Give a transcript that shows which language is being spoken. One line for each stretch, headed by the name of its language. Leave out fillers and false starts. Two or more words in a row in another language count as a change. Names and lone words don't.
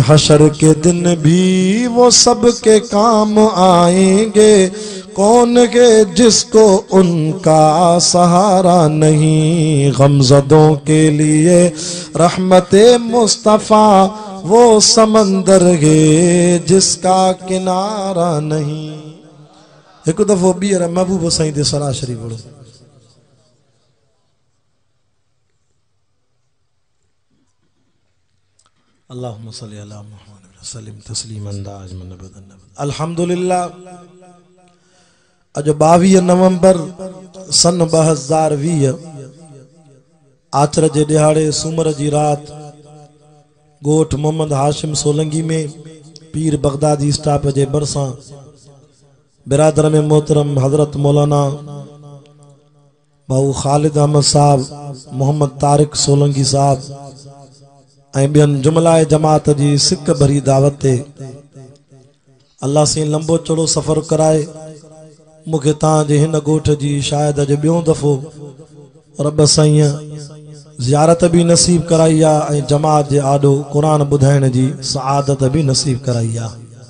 Urdu: حشر کے دن بھی وہ سب کے کام آئیں گے، کون ہے جس کو ان کا سہارا نہیں. غمزدوں کے لیے رحمت مصطفیٰ وہ سمندر ہے جس کا کنارہ نہیں.
Sindhi: एक दफ़ो ॿीहर महबूब साईं ते सलाह शरीफ़ पढ़ो।
Arabic: اللهم صل على محمد وسلم تسليما دائما أبدا. الحمد لله.
Sindhi: अज 22 नवंबर सन 2020 आचर जे दिहाड़े सूमर जी रात गोठ मोहम्मद हाशिम सोलंगी में पीर बगदादी स्टाफ जे बरसा बिरादर में मोहतरम हजरत मौलाना भाऊ खालिद अहमद साहब, मोहम्मद तारिक सोलंगी साहब ऐं ॿियनि जुमलाए जमात जी सिक भरी दावत ते अल्लाह से लंबो चौड़ो सफ़र कराए मूंखे तव्हांजे हिन ॻोठ जी शायदि अॼु ॿियों दफ़ो रब साईं ज़ियारत भी नसीब कराई आहे ऐं जमात जे आॾो क़ुरान ॿुधाइण जी सआदत भी नसीब कराई आहे।